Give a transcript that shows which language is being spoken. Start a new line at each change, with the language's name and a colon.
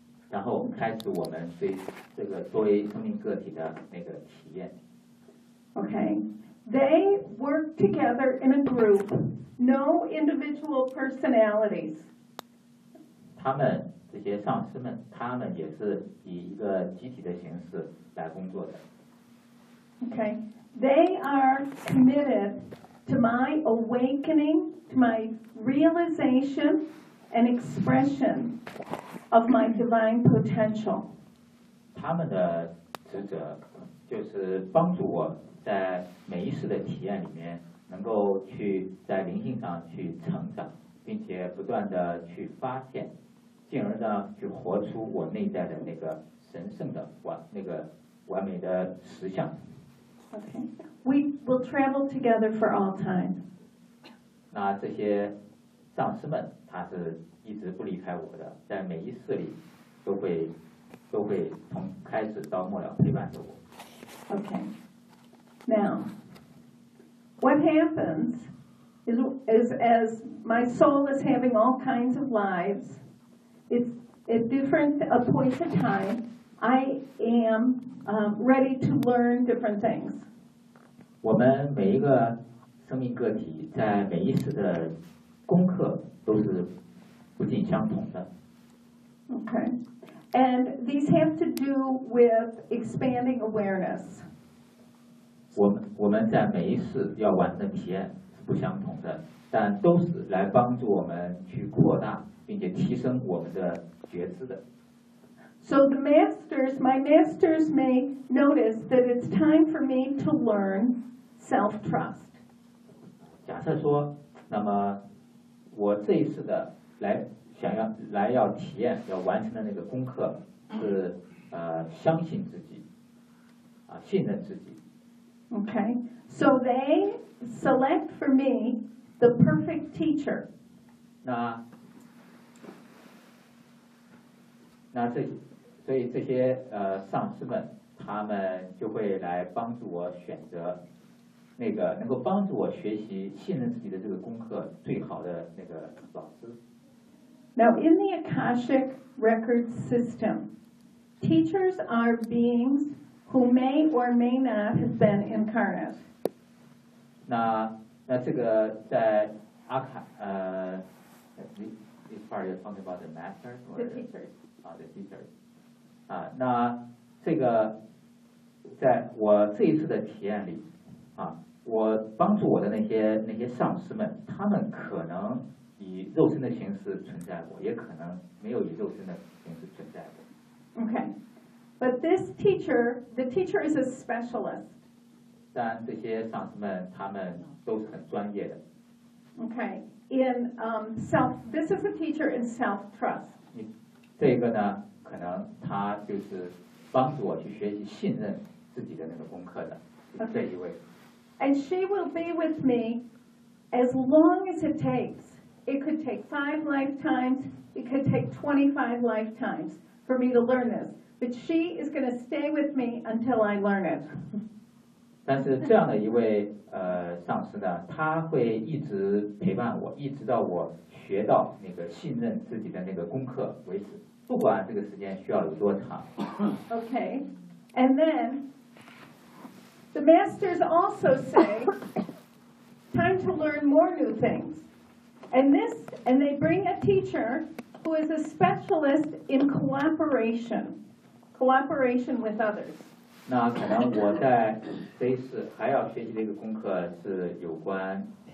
Chinese: 然后开始我们对这个作为生命个体的那个体验。
English: Okay, they work together in a group, no individual personalities.
Chinese: 他们这些上师们，他们也是以一个集体的形式来工作的。
English: Okay, they are committed to my awakening, to my realization and expression of my divine potential.
Chinese: 他们的职责就是帮助我在每一次的体验里面，能够去在灵性上去成长，并且不断的去发现，进而呢去活出我内在的那个神圣的完那个完美的实相。
English: Okay. We will travel together for all time.
Chinese: 那这些上师们，他是一直不离开我的，在每一世里都会从开始到末了陪伴着我。
English: Okay. Now, what happens is as my soul is having all kinds of lives, it's at different points of time, I am ready to learn different things.
Chinese: 我们每一个生命个体在每一次的功课都是不尽相同的。
English: Okay, and these have to do with expanding awareness.
Chinese: 我们在每一次要完成体验是不相同的，但都是来帮助我们去扩大并且提升我们的觉知的。
English: So the masters, my masters may notice that it's time for me to learn. Self-trust.
Chinese: 假设说，那么我这一次的来想要来要体验要完成的那个功课是相信自己，信任自己。 Okay, so they select for me the perfect teacher. 那这所以这些上师们他们就会来帮助我选择。那个能够帮助我学习信任自己的这个功课最好的那个老师。
English: Now in the Akashic record system, teachers are beings who may or may not have been incarnate.
Chinese: 那这个在阿卡
English: this part you're talking about the master or the teachers. The teachers.
Chinese: 那这个在我这一次的体验里我帮助我的那些上师们，他们可能以肉身的形式存在过，也可能没有以肉身的形式存在过。
English: Okay, but this teacher, the teacher is a specialist.
Chinese: 但这些上师们，他们都是很专业的。
English: Okay, in self, this is a teacher in self-trust.
Chinese: 这个呢，可能他就是帮助我去学习信任自己的那个功课的、
English: okay.
Chinese: 这一位。
English: And she will be with me as long as it takes. It could take 5 lifetimes, it could take 25 lifetimes for me to learn this. But she is going to stay with me until I learn it.
Chinese: 但是这样的一位上师呢，他会一直陪伴我，一直到我学到那个信任自己的那个功课为止，不管这个时间需要有多长。
English: Okay, and then... The masters also say, time to learn more new things. And they bring a teacher who is a specialist in cooperation with others.
Chinese: 那可能我在这一次还要学习的一个功课是有关